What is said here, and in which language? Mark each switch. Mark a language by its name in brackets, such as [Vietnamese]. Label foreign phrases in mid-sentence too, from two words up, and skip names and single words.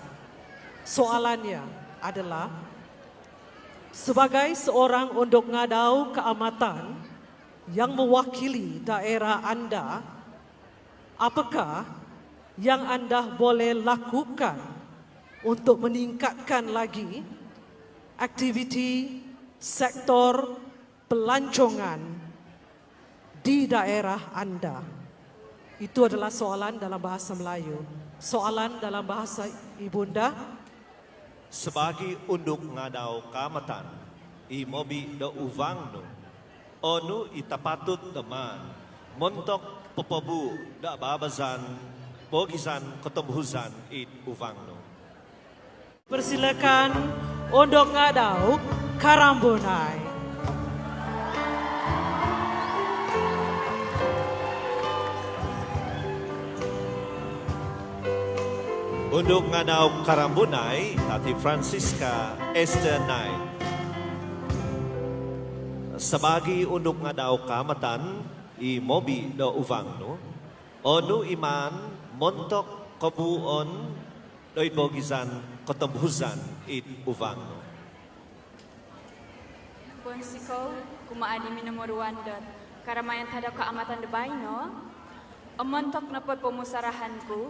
[Malay] Soalannya adalah, sebagai seorang Undok Ngadau keamatan yang mewakili daerah anda, apakah yang anda boleh lakukan untuk meningkatkan lagi aktiviti sektor pelancongan di daerah anda? Itu adalah soalan dalam bahasa Melayu. Soalan dalam bahasa ibunda. [Central Dusun] Sebagai Undok Ngadau Kamatan, imobi da uvangno, onu itapatut teman, montok pepebu da babazan, bogisan ketembuhuzan it uvangno. [Malay] Persilakan Undok Ngadau Karambunai. Undok Ngadau Karambunai, Tati Francisca Esther Nai. [Central Dusun] Sebagai Undok Ngadau Kamatan, imobi da uvangno, onu iman montok kebuon doi bogisan ketembuhuzan it uvangno. Ponsiko kumaadi minumuruandot karamayan tada keamatan debaino omontok napot pemusarahanku